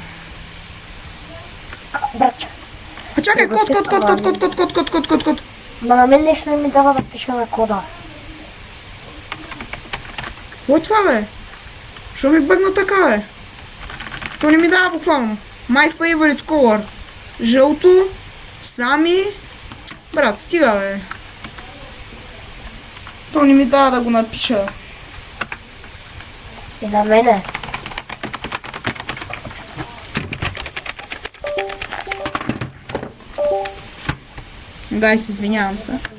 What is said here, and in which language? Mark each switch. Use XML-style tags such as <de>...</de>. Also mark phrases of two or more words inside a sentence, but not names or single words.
<bg>Братче. Чакай, код. Ма на мен нещо не ми дава да пиша на кода. Какво е това, бе? Що ми бъгна така, бе? То не ми дава буквално.</bg> <en>My favorite color.</en> <bg>Жълто. Сами. Брат, стига, бе. То не ми дава да го напиша. И на мене. Гайс, извинявам се.</bg>